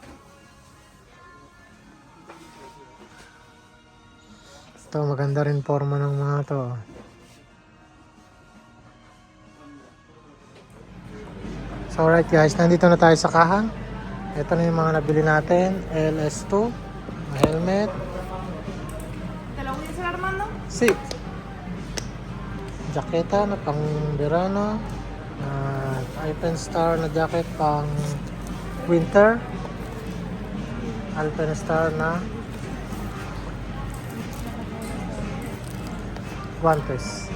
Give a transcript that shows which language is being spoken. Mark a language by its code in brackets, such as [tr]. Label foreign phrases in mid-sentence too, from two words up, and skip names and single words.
[tl] Ito, maganda rin forma ng mga to. [en] So alright guys, [tl] nandito na tayo sa kahan. Ito na yung mga nabili natin. LS2, helmet. [es] ¿Te lo voy a hacer Armando? Sí. [tl] Jaketa na pang verano. Alpinistar na jacket pang winter. Alpinistar na guantes.